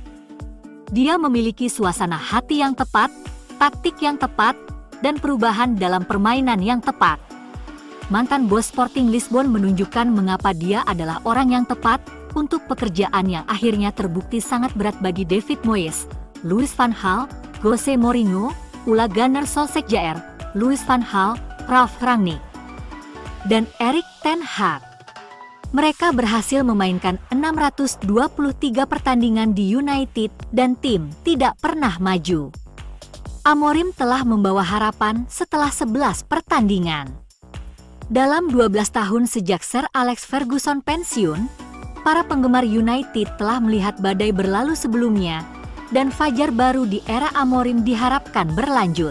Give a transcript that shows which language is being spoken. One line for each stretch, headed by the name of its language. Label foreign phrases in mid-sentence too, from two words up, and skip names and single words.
Indonesian: Dia memiliki suasana hati yang tepat, taktik yang tepat, dan perubahan dalam permainan yang tepat. Mantan bos Sporting Lisbon menunjukkan mengapa dia adalah orang yang tepat untuk pekerjaan yang akhirnya terbukti sangat berat bagi David Moyes, Louis van Gaal, Jose Mourinho, Ole Gunnar Solskjaer, Louis van Gaal, Ralf Rangnick, dan Erik ten Hag. Mereka berhasil memainkan 623 pertandingan di United dan tim tidak pernah maju. Amorim telah membawa harapan setelah 11 pertandingan. Dalam 12 tahun sejak Sir Alex Ferguson pensiun, para penggemar United telah melihat badai berlalu sebelumnya, dan fajar baru di era Amorim diharapkan berlanjut.